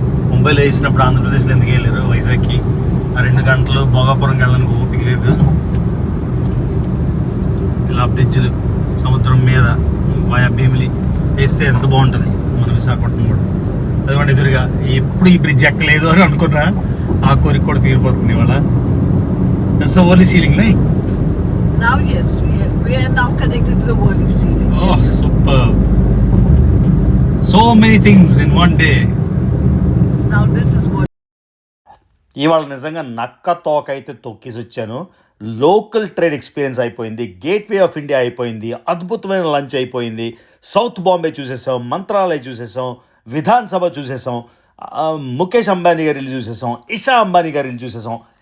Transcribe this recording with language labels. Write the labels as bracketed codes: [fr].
[te] ముంబైలో వేసినప్పుడు ఆంధ్రప్రదేశ్లో ఎందుకు వెళ్ళారు వైజాగ్కి? ఆ 2 గంటలు భోగాపురంకి వెళ్ళడానికి ఓపిక లేదు. ఇలా బ్రిడ్జ్లు సముద్రం మీద వాయా భీమిలి వేస్తే ఎంత బాగుంటుంది మన విశాఖపట్నం కూడా. అదిగోండి ఎదురుగా, ఎప్పుడు ఈ బ్రిడ్జ్ ఎక్కలేదు అని అనుకున్నా ఆ కోరిక కూడా తీరిపోతుంది ఇవాళ. [en] That's only ceiling right? Now yes, we are now connected to the Worli ceiling. Oh, Yes. super. So many things in one day. So now this is what. [te] ఇవాళ నిజంగా నక్క తోక అయితే తొక్కేసి వచ్చాను. లోకల్ ట్రైన్ ఎక్స్పీరియన్స్ అయిపోయింది, gateway of India అయిపోయింది, అద్భుతమైన lunch అయిపోయింది, సౌత్ బాంబే చూసేసాం, మంత్రాలయ చూసేసాం, విధాన్ సభ చూసేసాం, ముఖేష్ అంబానీ గారి ఇల్లు చూసేసాం, ఇషా అంబానీ గారి ఇల్లు చూసేసాం.